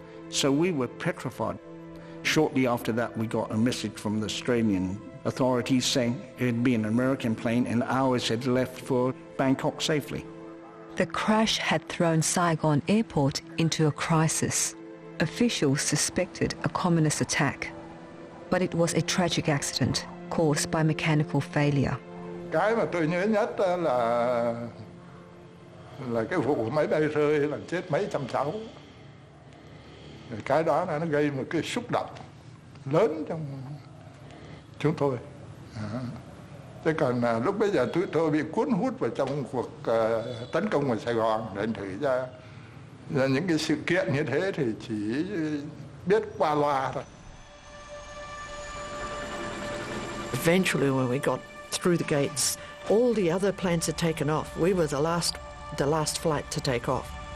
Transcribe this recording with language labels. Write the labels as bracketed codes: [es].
[en] So we were petrified. Shortly after that, we got a message from the Australian authorities saying it had been an American plane and ours had left for Bangkok safely. The crash had thrown Saigon airport into a crisis. Officials suspected a communist attack, but it was a tragic accident caused by mechanical failure. [vi] Cái mà tôi nhớ nhất là cái vụ máy bay rơi làm chết mấy trăm cháu. Cái đó nó gây một cái xúc động lớn trong chúng tôi. Thế còn lúc bây giờ tôi bị cuốn hút vào trong cuộc tấn công vào Sài Gòn, thành thử ra những cái sự kiện như thế thì chỉ biết qua loa thôi. [en] Eventually, when we got through the gates, all the other planes had taken off. We were the last flight to take off.